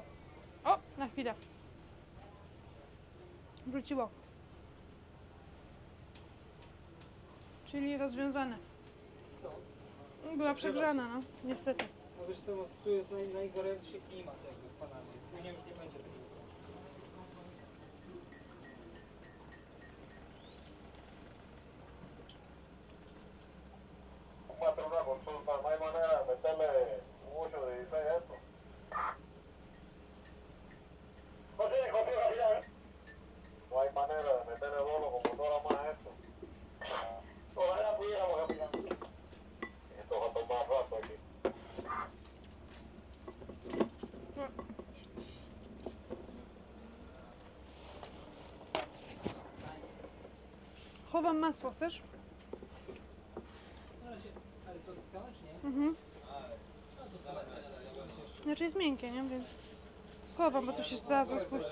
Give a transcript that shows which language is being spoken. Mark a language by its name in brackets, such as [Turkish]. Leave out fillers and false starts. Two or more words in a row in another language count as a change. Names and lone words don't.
[Polish] O, na chwilę. Wróciło. Czyli rozwiązane. Co? Była przegrzana, no. Niestety. No wiesz co, tu jest najgorętszy klimat jakby w Panamie. Później już nie będzie takiego. [Spanish] Patrón, una consulta, no hay manera de meterle mucho de 16 a esto. No hay manera de meterle dolo como motora más a esto. Ojalá pudiéramos, capitán. Esto va a tomar rato aquí. [Polish] Chowam masło, chcesz? Ale są odpukane czy nie? Mhm. Znaczy jest miękkie, nie? Więc schowam, bo tu się zaraz rozpuści.